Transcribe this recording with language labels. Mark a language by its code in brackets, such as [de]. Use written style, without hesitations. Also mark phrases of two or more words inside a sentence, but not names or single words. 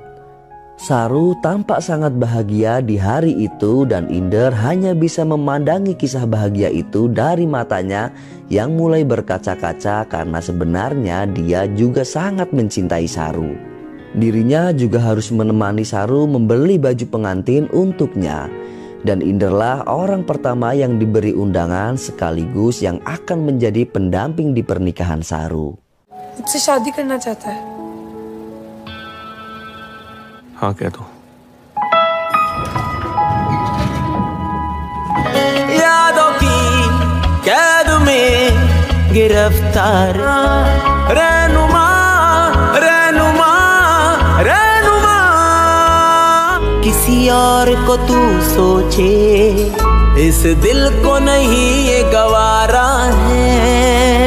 [id] Saru tampak sangat bahagia di hari itu dan Inder hanya bisa memandangi kisah bahagia itu dari matanya yang mulai berkaca-kaca karena sebenarnya dia juga sangat mencintai Saru. Dirinya juga harus menemani Saru membeli baju pengantin untuknya. Dan Inderlah orang pertama yang diberi undangan sekaligus yang akan menjadi pendamping di pernikahan Saru. [hi] मुझसे शादी करना चाहता है। हाँ कह दो। यादों की कैद में गिरफ्तार रहनुमा रहनुमा रहनुमा, किसी और को तू सोचे, इस दिल को नहीं ये गवारा है।